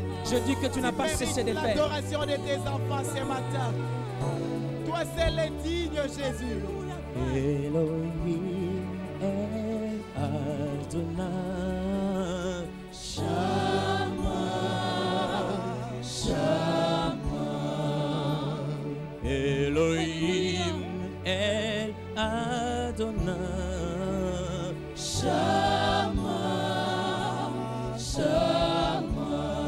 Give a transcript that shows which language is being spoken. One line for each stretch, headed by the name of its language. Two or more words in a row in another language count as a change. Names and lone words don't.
French: Je dis que tu n'as pas cessé de faire. L'adoration de tes enfants ce matin. Toi seul est digne, Jésus.
Hebrew: אלוהים אל אדוני שמע, שמע. אלוהים אל אדוני שמע, שמע.